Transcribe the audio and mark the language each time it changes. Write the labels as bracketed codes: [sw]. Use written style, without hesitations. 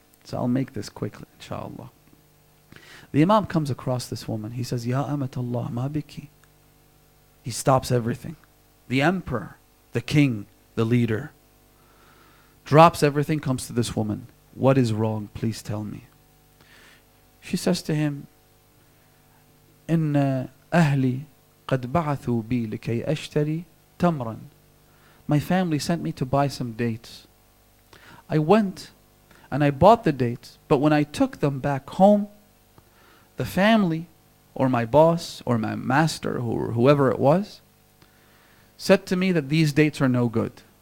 [en] So I'll make this quickly, inshallah. The Imam comes across this woman. He says, [ar] Ya Amatallah, ma biki. [en] He stops everything. The emperor, the king, the leader, drops everything, comes to this woman. What is wrong? Please tell me. She says to him, [ar] إن أهلي قد بعثوا بي لكي أشتري تمرا. [en] My family sent me to buy some dates. I went and I bought the dates, but when I took them back home, the family or my boss or my master or whoever it was said to me that these dates are no good.